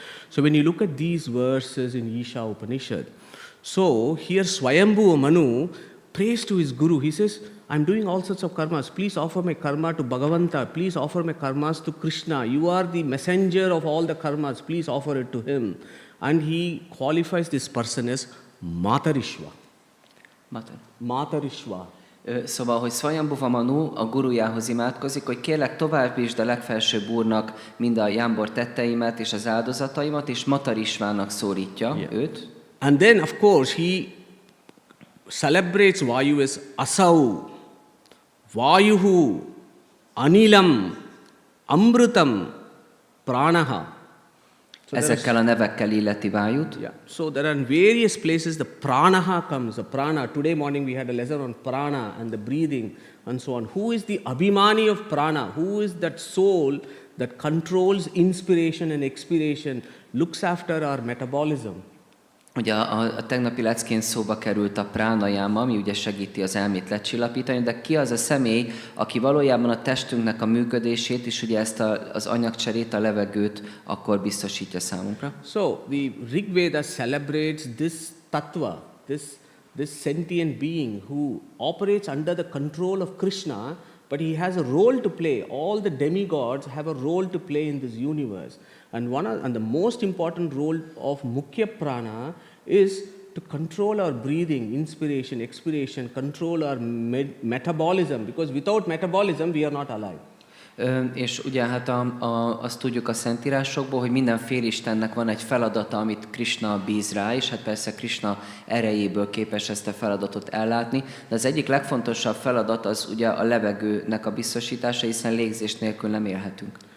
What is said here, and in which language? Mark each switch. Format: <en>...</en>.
<en>So when you look at these verses in Isha Upanishad, so here Swayambhuva Manu prays to his guru. He says, I'm doing all sorts of karmas. Please offer my karma to Bhagavanta. Please offer my karmas to Krishna. You are the messenger of all the karmas. Please offer it to him. And he qualifies this person as Matarishva. Matarishva.</en> <hu>Szóval, hogy Swayambhuva Manu a gurujához imádkozik, hogy kérlek továbbítsd a legfelsőbb úrnak mind a jámbor tetteimet és az áldozataimat, és Matarishvának szólítja őt.</hu> <en>And then of course he celebrates Vayu as Asau, Vayuhu, Anilam, Amrutam, Pranaha. So</en> <hu>ezekkel a nevekkel illeti Vájút.</hu> <en>Yeah. So there are various places the pranaha comes. The prana. Today morning we had a lesson on prana and the breathing and so on. Who is the abhimani of prana? Who is that soul that controls inspiration and expiration, looks after our metabolism?</en> <hu>Ugye a tegnapi leckén szóba került a pránajáma, ami ugye segíti az elmét lecsillapítani, de ki az a személy, aki valójában a testünknek a működését és ugye ezt az anyagcserét, a levegőt akkor biztosítja számunkra.</hu> <en>So the Rig Veda celebrates this tattva, this sentient being who operates under the control of Krishna, but he has a role to play. All the demigods have a role to play in this universe. And the most important role of Mukhya Prana is to control our breathing, inspiration, expiration, control our metabolism, because without metabolism we are not alive.</en> <hu>És ugye hát azt tudjuk a Szentírásokból, hogy minden félistennek van egy feladata, amit Krishna bíz rá, és hát persze Krishna erejéből képes ezt a feladatot ellátni, de az egyik legfontosabb feladat az ugye a levegőnek a biztosítása, hiszen légzés nélkül nem élhetünk.</hu>